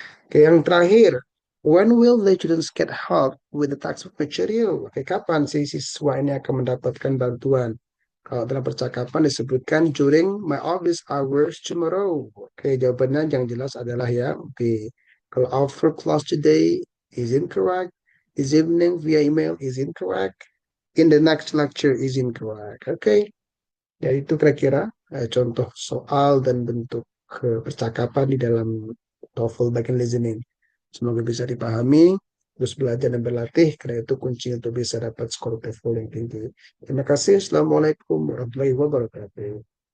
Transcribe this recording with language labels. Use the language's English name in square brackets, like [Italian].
[Indonesian] Oke, yang terakhir, [English] when will the students get help with the textbook material? [Indonesian] Oke, kapan si siswa ini akan mendapatkan bantuan? Kalau dalam percakapan disebutkan [English] during my office hours tomorrow. [Indonesian] Oke, jawabannya yang jelas adalah yang B. [English] Kalau after class today is incorrect. This evening via email is incorrect. In the next lecture is incorrect. [Indonesian] Oke, ya itu kira-kira contoh soal dan bentuk percakapan di dalam TOEFL bagian listening. Semoga bisa dipahami, terus belajar dan berlatih, karena itu kunci untuk bisa dapat skor TOEFL yang tinggi. Terima kasih. [Arabic] Assalamualaikum warahmatullahi wabarakatuh.